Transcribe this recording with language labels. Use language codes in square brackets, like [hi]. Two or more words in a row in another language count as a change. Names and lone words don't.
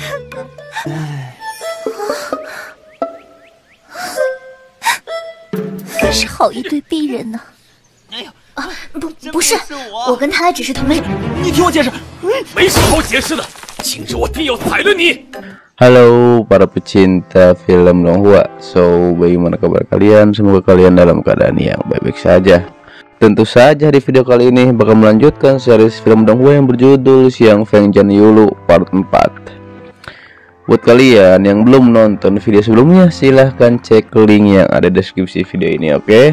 [zh] 真是好一对逼人呢。哎呀，不是，我跟他只是同类。你听我解释。没什么好解释的，今日我定要宰了你。 [id] Halo para pecinta film Tionghoa, so bagaimana kabar kalian? Semoga kalian dalam keadaan yang baik-baik saja. Tentu saja di video kali ini bakal melanjutkan series film Tionghoa yang berjudul Xiang Feng Jian Yulu part 4. Buat kalian yang belum nonton video sebelumnya, silahkan cek link yang ada di deskripsi video ini, oke?